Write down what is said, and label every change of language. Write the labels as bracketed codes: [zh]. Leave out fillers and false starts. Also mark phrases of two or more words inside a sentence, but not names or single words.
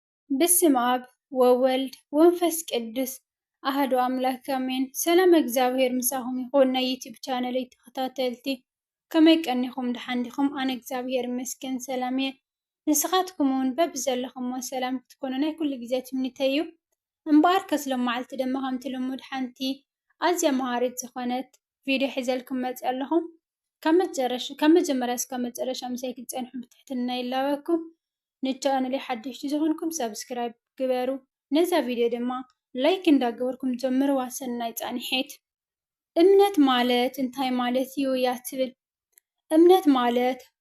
[gez] በስመ ኣብ ወወልድ ወመንፈስ ቅዱስ ኣሓዱ ኣምላክ ኣሜን. [ti] سلام እግዚአብሔር ምሳኹም ይኹን ናይ ዩቲዩብ ቻነለይ ተኸታተልቲ ከመይ ቀኒኹም ድሓንዲኹም? ኣነ እግዚአብሔር ይመስገን ሰላም እየ። ንስኻትኩም እውን በብዘለኹምዎ ሰላም ክትኮኑ ናይ ኩሉ ግዜ ትምኒተይ እዩ። እምበኣር ከስሎም መዓልቲ ድማ ከምቲ ልሙድ ሓንቲ ኣዝያ መሃሪት ዝኾነት ቪድዮ ሒዘልኩም መፅእ ኣለኹ። ካብ መጀመርያ እስካብ መጨረሻ ምሳይ ክትፀንሑ ብትሕትና ይላበኩም። ንቻናለይ ሓደሽቲ ዝኾንኩም ሰብስክራይብ ግበሩ። ነዛ ቪድዮ ድማ ላይክ እንዳገበርኩም ጀምርዋ። ሰናይ ፃንሒት። እምነት ማለት እንታይ ማለት እዩ እያ ትብል። እምነት ማለት